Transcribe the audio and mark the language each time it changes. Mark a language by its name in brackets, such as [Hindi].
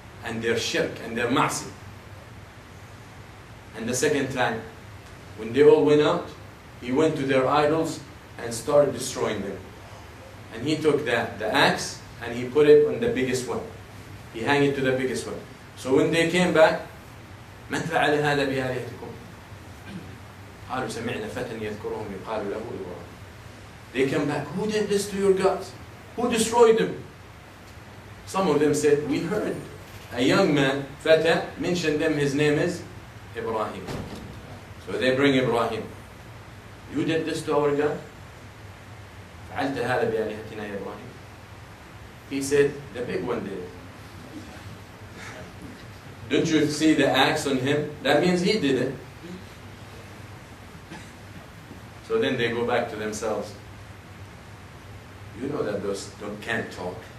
[English] And their shirk and their ma'asi. And the second time, when they all went out, he went to their idols and started destroying them. And he took the axe and he put it on the biggest one. He hung it to the biggest one. So when they came back, [Arabic] من فعل هذا بآلهتكم؟ قالوا سمعنا فتى يذكرهم يقال له إبراهيم. [English] They came back. Who did this to your gods? Who destroyed them? Some of them said, we heard a young man, Fata, mentioned them. His name is Ibrahim. So they bring Ibrahim. You did this to our God? [Arabic] فعلت هذا بآلهتنا يا إبراهيم. [English] He said, the big one did it. Don't you see the axe on him? That means he did it. So then they go back to themselves. You know that those can't talk.